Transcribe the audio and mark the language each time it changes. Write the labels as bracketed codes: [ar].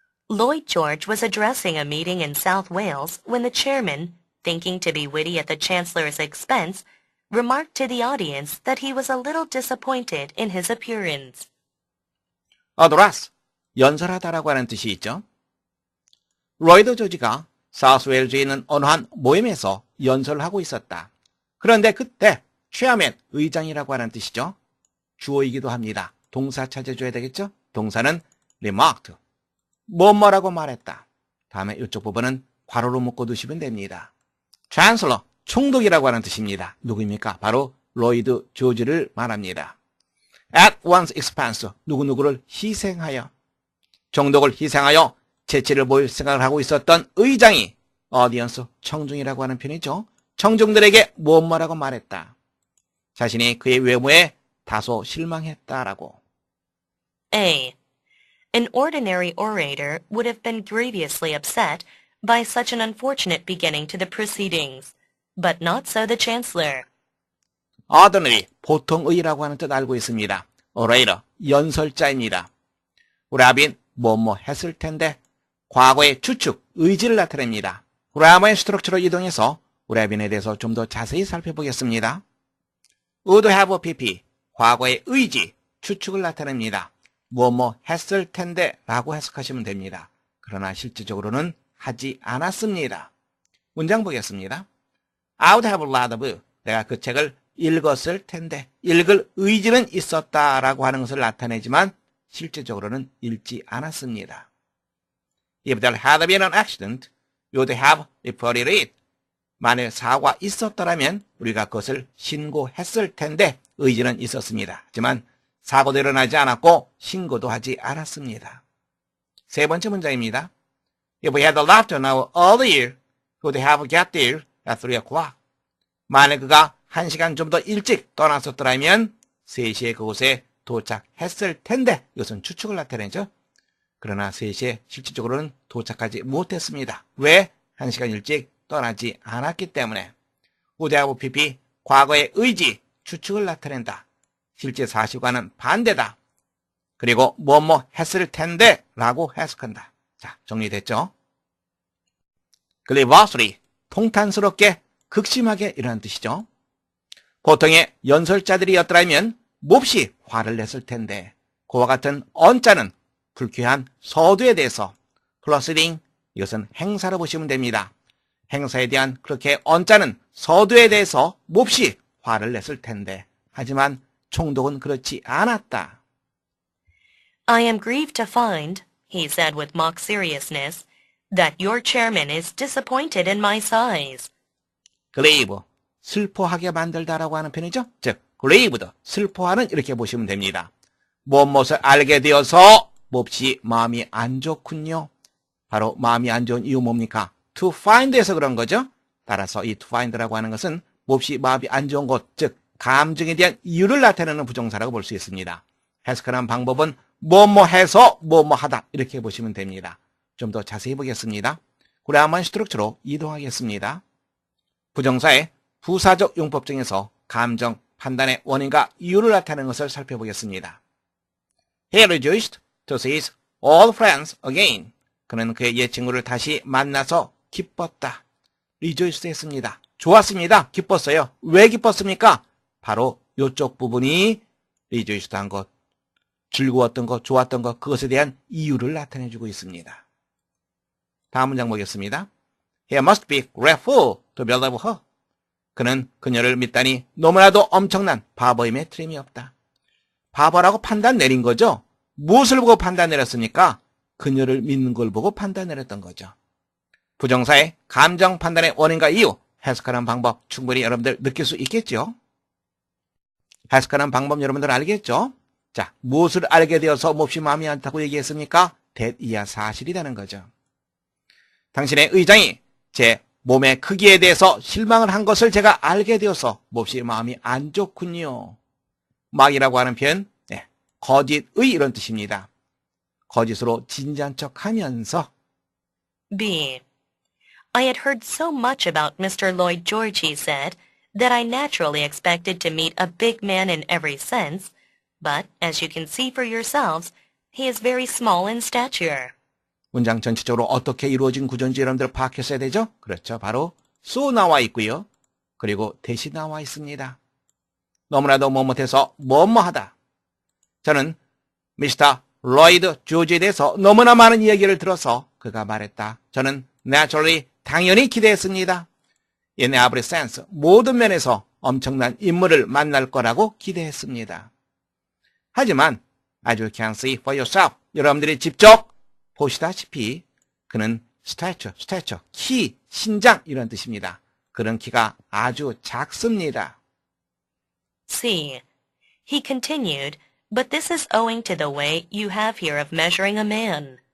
[en] Lloyd George was addressing a meeting in South Wales when the chairman, thinking to be witty at the Chancellor's expense, remarked to the audience that he was a little disappointed in his appearance. [ko] address, 연설하다라고 하는 뜻이 있죠. 로이드 조지가 사우스웨일즈에 있는 어느 한 모임에서 연설을 하고 있었다. 그런데 그때 chairman, 의장이라고 하는 뜻이죠. 주어이기도 합니다. 동사 찾아줘야 되겠죠? 동사는 remarked, 뭐뭐라고 말했다. 다음에 이쪽 부분은 괄호로 묶어 두시면 됩니다. Chancellor, 총독이라고 하는 뜻입니다. 누구입니까? 바로 로이드 조지를 말합니다. [en] At one's expense, [ko] 누구누구를 희생하여, 총독을 희생하여 재치를 보일 생각을 하고 있었던 의장이 audience, 청중이라고 하는 편이죠. 청중들에게 뭐뭐라고 말했다. 자신이 그의 외모에 다소 실망했다라고. A. [en] An ordinary orator would have been grievously upset by such an unfortunate beginning to the proceedings, but not so the Chancellor. [ko] ordinary, 보통의라고 하는 뜻 알고 있습니다. orator, 연설자입니다. would 뭐뭐 했을 텐데 과거의 추측, 의지를 나타냅니다. grammar의 스트럭처로 이동해서 would 대해서 좀 더 자세히 살펴보겠습니다. would have pp, 과거의 의지, 추측을 나타냅니다. 뭐뭐 했을 텐데 라고 해석하시면 됩니다. 그러나 실질적으로는 하지 않았습니다. 문장 보겠습니다. [en] I would have loved, [ko] 내가 그 책을 읽었을 텐데, 읽을 의지는 있었다라고 하는 것을 나타내지만 실제적으로는 읽지 않았습니다. [en] If there had been an accident, we would have reported it. [ko] 만일 사고가 있었더라면 우리가 그것을 신고했을 텐데 의지는 있었습니다. 하지만 사고도 일어나지 않았고 신고도 하지 않았습니다. 세 번째 문장입니다. [en] If we had left an hour earlier, we would have got there at 3 o'clock. [ko] 만일 그가 1시간 좀 더 일찍 떠났었더라면 3시에 그곳에 도착했을 텐데, 이것은 추측을 나타내죠. 그러나 3시에 실질적으로는 도착하지 못했습니다. 왜? 1시간 일찍 떠나지 않았기 때문에. would have pp, 과거의 의지, 추측을 나타낸다. 실제 사실과는 반대다. 그리고 뭐뭐 했을 텐데 라고 해석한다. 자, 정리됐죠? grievously, 통탄스럽게, 극심하게 이라는 뜻이죠. 보통의 연설자들이었더라면 몹시 화를 냈을 텐데, 그와 같은 언자는 불쾌한 서두에 대해서, proceeding, 이것은 행사로 보시면 됩니다. 행사에 대한 그렇게 언자는 서두에 대해서 몹시 화를 냈을 텐데, 하지만 총독은 그렇지 않았다. [en] I am grieved to find, he said with mock seriousness, that your chairman is disappointed in my size. [ko] grieve, 슬퍼하게 만들다라고 하는 편이죠. 즉, grieved, 슬퍼하는 이렇게 보시면 됩니다. 무엇을 알게 되어서 몹시 마음이 안 좋군요. 바로 마음이 안 좋은 이유 뭡니까? to find에서 그런 거죠. 따라서 이 to find라고 하는 것은 몹시 마음이 안 좋은 것, 즉 감정에 대한 이유를 나타내는 부정사라고 볼 수 있습니다. 해석하는 방법은 뭐뭐 해서 뭐뭐 하다 이렇게 보시면 됩니다. 좀 더 자세히 보겠습니다. 그라머의 스트럭처로 이동하겠습니다. 부정사의 부사적 용법 중에서 감정, 판단의 원인과 이유를 나타내는 것을 살펴보겠습니다. [en] He rejoiced to see his old friends again. [ko] 그는 그의 옛 친구를 다시 만나서 기뻤다. rejoiced 했습니다. 좋았습니다. 기뻤어요. 왜 기뻤습니까? 바로 이쪽 부분이 rejoiced 한 것, 즐거웠던 것, 좋았던 것, 그것에 대한 이유를 나타내주고 있습니다. 다음 문장 보겠습니다. [en] He must be grateful to believe her. [ko] 그는 그녀를 믿다니 너무나도 엄청난 바보임에 틀림이 없다. 바보라고 판단 내린 거죠? 무엇을 보고 판단 내렸습니까? 그녀를 믿는 걸 보고 판단 내렸던 거죠. 부정사의 감정 판단의 원인과 이유, 해석하는 방법 충분히 여러분들 느낄 수 있겠죠? 해석하는 방법 여러분들 알겠죠? 자, 무엇을 알게 되어서 몹시 마음이 안 타고 얘기했습니까? 대이야 사실이라는 거죠. 당신의 의장이 제 몸의 크기에 대해서 실망을 한 것을 제가 알게 되어서 몹시 마음이 안 좋군요. 막이라고 하는 표현, 거짓의 이런 뜻입니다. 거짓으로 진지한 척하면서. B. [en] I had heard so much about Mr. Lloyd George, he said, that I naturally expected to meet a big man in every sense, but as you can see for yourselves, he is very small in stature. [ko] 문장 전체적으로 어떻게 이루어진 구조인지 여러분들 파악했어야 되죠? 그렇죠. 바로 so 나와 있고요. 그리고 대시 나와 있습니다. 너무나도 못해서 뭐뭐하다. 저는 미스터 로이드 조지에 대해서 너무나 많은 이야기를 들어서 그가 말했다. 저는 naturally 당연히 기대했습니다. [en] In every sense [ko] 모든 면에서 엄청난 인물을 만날 거라고 기대했습니다. 하지만 [en] as you can see for yourself [ko] 여러분들이 직접 보시다시피 그는 stature, 키, 신장 이런 뜻입니다. 그런 키가 아주 작습니다. C. [en] He continued, but this is owing to the way you have here of measuring a man.